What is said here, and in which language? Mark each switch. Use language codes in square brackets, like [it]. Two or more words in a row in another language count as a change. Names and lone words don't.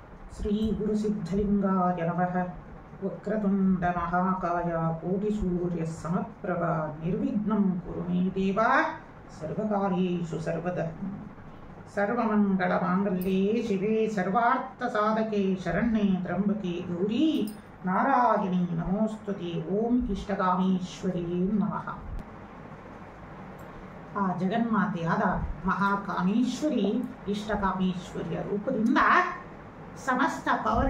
[sa] ಶ್ರೀ ಗುರು ಸಿದ್ಧಲಿಂಗಾಯ ನಮಃ. ವಕ್ರತುಂಡ ಮಹಾಕಾಯ ಕೋಟಿಸೂರ್ಯ ಸಮಪ್ರಭ ನಿರ್ವಿಘ್ನಂ ಕುರು ಮೇ ದೇವ ಸರ್ವಕಾರ್ಯೇಷು ಸರ್ವದಾ. ಸರ್ವಮಂಗಳ ಮಾಂಗಲ್ಯೆ ಶಿವೆ ಸರ್ವಾರ್ಥ ಸಾಧಕೆ ಶರಣ್ಯೆ ತ್ರ್ಯಂಬಕೆ ಗೌರಿ ನಾರಾಯಣಿ ನಮೋಸ್ತುತೆ. ಓಂ ಇಷ್ಟಕಾಮೇಶ್ವರಿ ನಮಃ. [kn] ಆ ಜಗನ್ಮಾತೆಯಾದ ಮಹಾಕಾಮೇಶ್ವರಿ ಇಷ್ಟಕಾಮೇಶ್ವರಿಯ ರೂಪದಿಂದ ಸಮಸ್ತ ಪವರ್